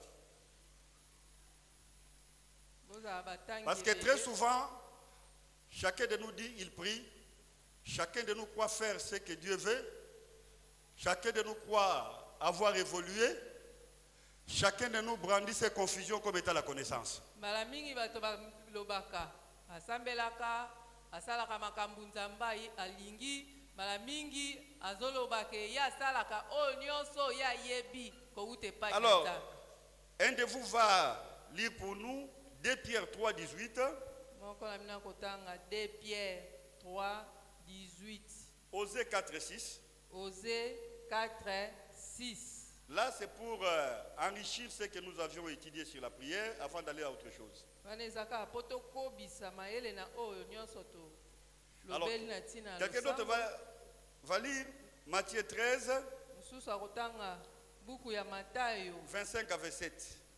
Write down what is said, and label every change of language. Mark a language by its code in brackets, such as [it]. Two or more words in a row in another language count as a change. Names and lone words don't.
[ln] bozala batangi [fr] Parce que très souvent, chacun de nous dit, il prie. Chacun de nous croit faire ce que Dieu veut. Chacun de nous croit avoir évolué. Chacun de nous brandit ses confusions comme étant la connaissance. [ln] mbala mingi bato balobaka asambelaka asalaka makambo nzambe alingi mbala mingi azolobaka ye asalaka oyo nyonso ye ayebi kouta epai na [fr] Alors, [ln] nzambe [fr] un de vous va lire pour nous 2 Pierre 3, 18. [ln] moko na mina kotanga 2 Pierre 3 18. [fr] Osée 4, 6. Osée 4 6. Là, c'est pour enrichir ce que nous avions étudié sur la prière avant d'aller à autre chose. Alors, quelqu'un d'autre va lire Matthieu 13, 25 à 27.